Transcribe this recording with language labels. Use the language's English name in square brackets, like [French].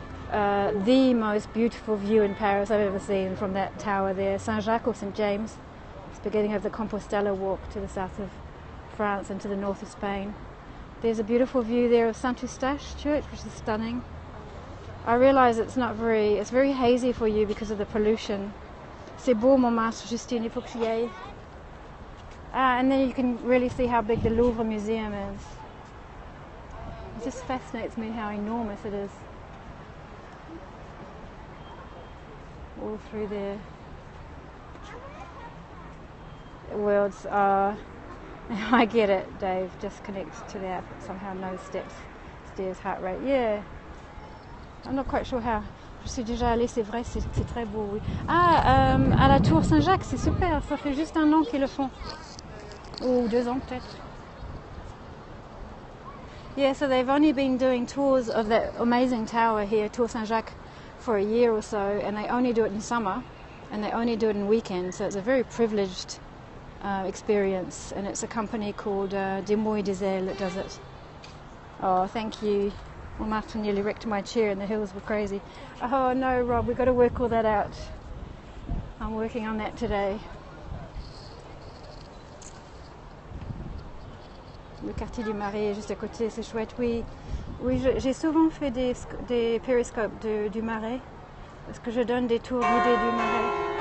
[English] The most beautiful view in Paris I've ever seen from that tower there. Saint-Jacques or St. James. It's the beginning of the Compostela walk to the south of France and to the north of Spain. There's a beautiful view there of Saint-Eustache Church, which is stunning. I realise it's very hazy for you because of the pollution. [French] C'est beau Montmartre, Justine, il faut que j'y aille. [English] And then you can really see how big the Louvre Museum is. It just fascinates me how enormous it is. All through there. Worlds are... I get it, Dave. Just connect to the app. Somehow no steps, stairs, heart rate. Yeah. I'm not quite sure how. [French] Je suis déjà allée, c'est vrai, c'est très beau, oui. À la Tour Saint-Jacques, c'est super. Ça fait juste 1 an qu'ils le font. Ou 2 ans peut-être. [English] Yeah, so they've only been doing tours of that amazing tower here, Tour Saint-Jacques, for a year or so, and they only do it in summer, and they only do it in weekends, so it's a very privileged experience, and it's a company called Des Mois des Ailes that does it. Oh, thank you. Well, Martin nearly wrecked my chair and the hills were crazy. Oh no, Rob, we've got to work all that out. I'm working on that today. [French] Le quartier du Marais est juste à côté, c'est chouette. Oui, j'ai souvent fait des périscopes du Marais, parce que je donne des tours guidés du Marais.